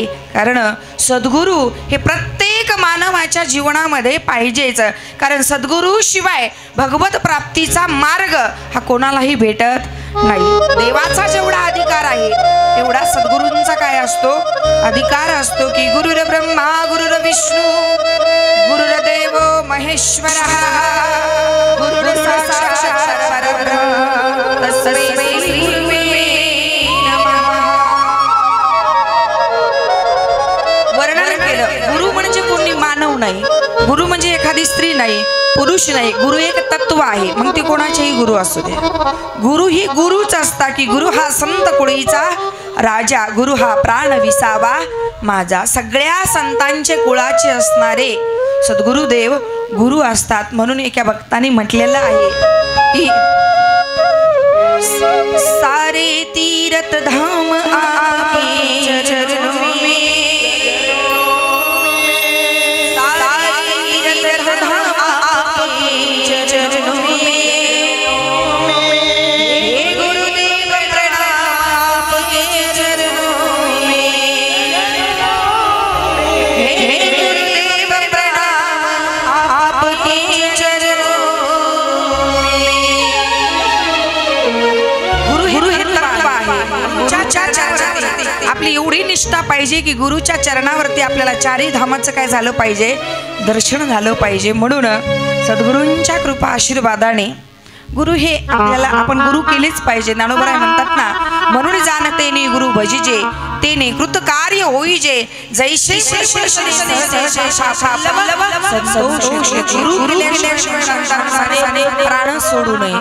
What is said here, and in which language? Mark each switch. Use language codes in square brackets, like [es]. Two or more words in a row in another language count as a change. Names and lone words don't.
[mr] कारण सद्गुरू हे प्रत्येक मानवाच्या जीवनामध्ये पाहिजेच. कारण सद्गुरू शिवाय भगवत प्राप्तीचा मार्ग हा कोणालाही भेटत नाही. देवाचा जेवढा अधिकार आहे तेवढा सद्गुरूंचा काय असतो, अधिकार असतो. [sa] की गुरुर ब्रह्मा गुरुर विष्णू गुरुर्देव महेश्वरः गुरुर साक्षात् परब्रह्म तस्मै गुरुवे नमः. [mr] वर्णन केलं, गुरु म्हणजे कोणी मानव नाही, गुरु म्हणजे एखादी स्त्री नाही, पुरुष नाही, गुरु एक तत्व आहे. मग ती कोणाचेही गुरु असू दे, गुरु ही गुरुच असता. की गुरु हा संत कुळीचा राजा, गुरु हा प्राण विसावा माझा. सगळ्या संतांचे कुळाचे असणारे सद्गुरुदेव गुरु असतात. म्हणून एका भक्ताने म्हटलेलं आहे की [hi] सारे तीर्थ धाम आपके चरणों में, सारे तीर्थ धाम आपके चरणों में, [mr] हे गुरुदेव [hi] प्रणाम आपके चरणों में, हे गुरुदेव प्रणाम आपके चरणों में. [mr] गुरु हे तत्व आहे. आपली एवढी निष्ठा पाहिजे की गुरुच्या चरणावरती आपल्याला चारही धामाचं काय झालं पाहिजे, दर्शन झालं पाहिजे. म्हणून सद्गुरूंच्या कृपा आशीर्वादाने गुरु हे आपल्याला आपण गुरु केलेच पाहिजे. ज्ञानोबराय म्हणतात ना, म्हणून जाणते नी गुरु भजिजे तेने कृत कार्य होईजे, जैसे प्राण सोडू नये.